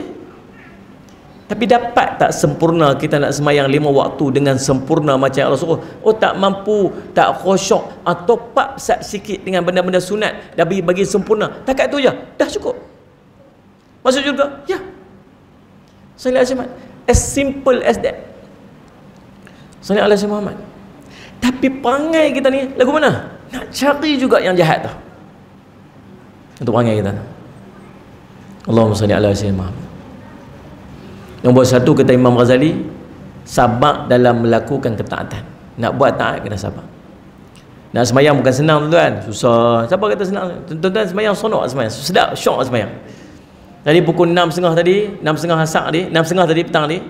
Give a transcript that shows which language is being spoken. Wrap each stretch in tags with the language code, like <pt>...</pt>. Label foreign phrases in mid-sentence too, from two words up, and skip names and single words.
<ms>Tapi dapat tak sempurna kita nak sembahyang 5 waktu dengan sempurna macam Allah suruh? Oh, tak mampu, tak khusyuk, atau top sikit dengan benda-benda sunat dah bagi sempurna. Takat tu je. Dah cukup. Masuk syurga? Ya.</ms> <ar>صلي عليه محمد.</ar> <en>As simple as that.</en> <ar>صلي عليه محمد.</ar> <ms>Tapi perangai kita ni lagu mana? Nak cari juga yang jahat tu. Untuk perangai kita.</ms> <ar>اللهم صل على سيدنا محمد.</ar> <ms>Nombor 1 kata Imam Ghazali, sabar dalam melakukan ketaatan. Nak buat taat kena sabar. Nak sembahyang bukan senang tuan-tuan. Susah. Siapa kata senang? Tuan-tuan sembahyang sonok sembahyang. Sedap, syok sembahyang. Tadi pukul 6.30 tadi, 6.30 asak tadi, 6.30 tadi petang ni.</ms>